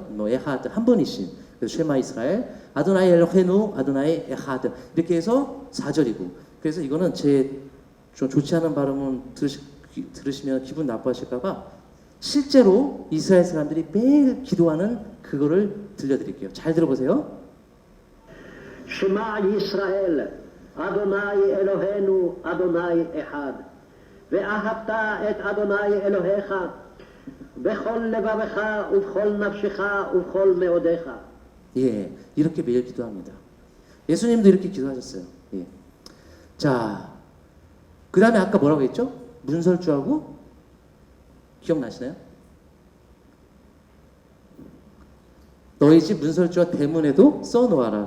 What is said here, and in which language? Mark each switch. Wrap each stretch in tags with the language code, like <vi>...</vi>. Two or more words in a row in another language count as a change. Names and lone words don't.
<ko>뭐 에하드 한 분이신 그래서</ko> <he>שמע ישראל אדוני אלוהינו אדוני אחד</he> <ko>이렇게 해서 4절이고 그래서 이거는 제 좀 좋지 않은 발음은 들으시면 기분 나빠하실까봐 실제로 이스라엘 사람들이 매일 기도하는 그거를 들려드릴게요. 잘 들어보세요.</ko> <he>שמע ישראל, אדוני אלוהינו, אדוני אחד. ואהבת את אדוני אלוהיך בכל לבבך ובכל נפשך ובכל מאודיך.</he> <ko>예, 이렇게 매일 기도합니다. 예수님도 이렇게 기도하셨어요. 예. 자, 그 다음에 아까 뭐라고 했죠? 문설주하고 기억나시나요? 너희 집 문설주와 대문에도 써놓아라.</ko>